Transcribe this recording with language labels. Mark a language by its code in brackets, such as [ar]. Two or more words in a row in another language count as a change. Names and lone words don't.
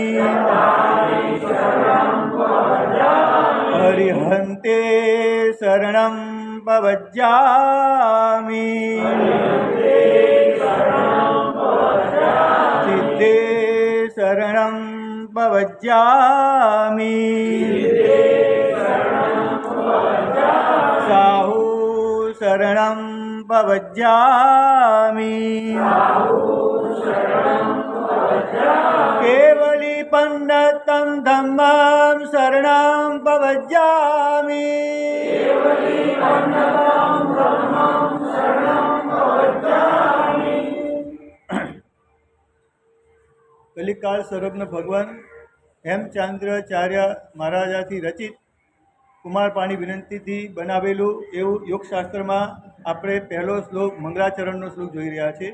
[pra] हरिहन्ते शरणं पवज्जामि सिद्धे शरणं पवज्जामि साहु शरणं पवज्जामि केवली पन्नतं धम्मं शरणं पवज्जामि કલિકાળ [gu] સર્વજ્ઞ ભગવાન હેમચંદ્રાચાર્ય મહારાજાથી રચિત કુમારપાણી વિનંતીથી બનાવેલું એવું યોગશાસ્ત્રમાં આપણે પહેલો શ્લોક મંગળાચરણનો શ્લોક જોઈ રહ્યા છે.